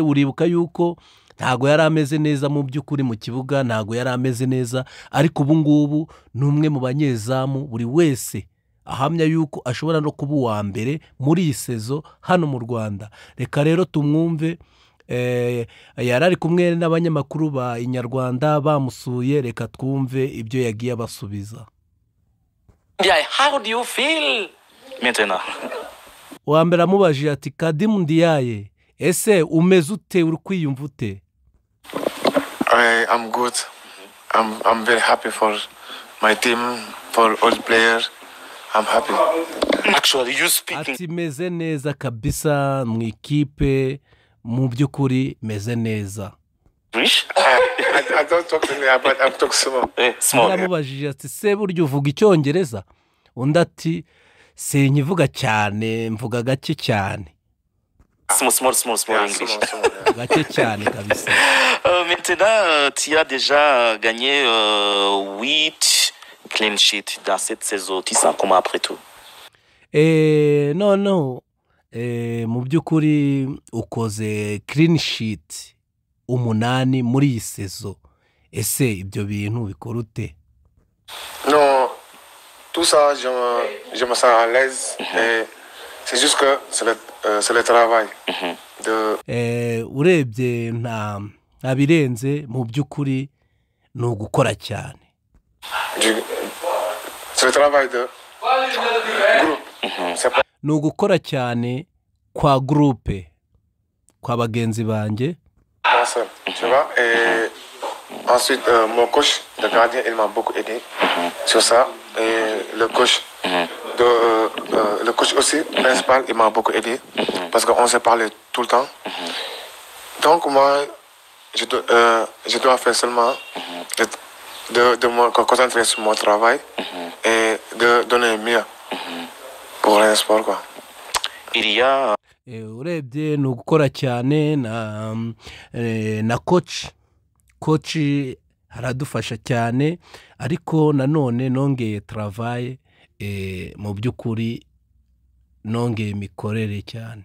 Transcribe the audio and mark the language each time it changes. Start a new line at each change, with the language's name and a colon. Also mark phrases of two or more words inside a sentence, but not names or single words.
Kinyarwanda: Uribuka yuko ntago yari ameze neza mu by'ukuri mu kibuga, ntago yari ameze neza, ariko ubu ngubu ni umwe mu banyezamu buri wese ahamya yuko ashobora no kuba uwa mbere muri iyi sezo hano mu Rwanda. Reka rero tumwumve. Yari ari kumwe n'abanyamakuru ba Inyarwanda bamusuye. Reka twumve ibyo yagiye abasubiza.
English: How do you feel
French: maintenant?
Kinyarwanda: Wa mbere amubajije ati Kadim Diaye, ese umeze ute, uri kwiyumva ute?
English: I'm good. I'm very happy for my team, for all players. I'm happy. Actually, you speaking.
Kinyarwanda: Ati meze neza kabisa mu ikipe, mu by'ukuri meze neza.
English: Rich? I don't talk to me, but I'm talking small. Small.
Kinyarwanda: Amubajije ati se buryo uvuga icyongereza? Undi ati sinkivuga cyane, mvuga gake cyane.
English: Small Yeah, English. small, yeah.
Kinyarwanda: Gake cyane kabisa.
French: Maintenant, tu as déjà gagné 8
English: clean sheets
French: dans cette saison. Tu sens comment après tout?
English: No.
Kinyarwanda: Mu by'ukuri ukoze
English: clean sheet
Kinyarwanda: 8 muri iyi sezo. Ese ibyo bintu bikora ute?
French: Non, tout ça, je me sens à l'aise. Et c'est juste que c'est le travail.
Kinyarwanda: Urebye nta birenze, mu by'ukuri ni ugukora cyane.
French: C'est le travail de groupe. C'est pas
Kinyarwanda: Ni ugukora cyane kwa groupe, kwa bagenzi banjye.
French: moi seul, tu vois. Et ensuite, mon coach de gardien, il m'a beaucoup aidé sur ça. Et le coach aussi, principal, il m'a beaucoup aidé parce qu'on s'est parlé tout le temps. Donc moi, je dois faire seulement de me concentrer sur mon travail et de donner mieux pour le sport, quoi. Il y a
Kinyarwanda: Urebye ni ugukora cyane na coach haradufasha cyane, ariko nanone nongeye travail, mu by'ukuri nongeye mikorere cyane.